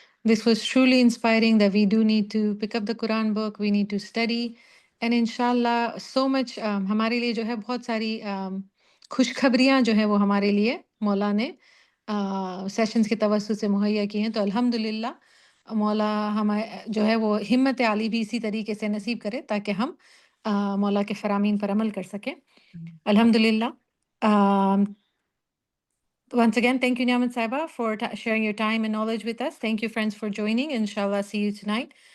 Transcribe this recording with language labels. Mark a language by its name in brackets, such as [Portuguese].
[English] This was truly inspiring that we do need to pick up the Quran book, we need to study. And inshallah, so much [Hindi] हमारे लिए जो है बहुत सारी खुशखबरियाँ जो है वो हमारे लिए मौला ने सेशंस के तवस्सुत से मुहैया की हैं। तो अल्हम्दुलिल्लाह मौला हमारे जो है वो हिम्मत आली भी इसी तरीके से नसीब करे ताकि हम मौला के फरामीन पर अमल कर सकें। अल्हम्दुलिल्लाह। [English] Once again, thank you, Niamat Saiba, for sharing your time and knowledge with us. Thank you, friends, for joining. Inshallah, see you tonight.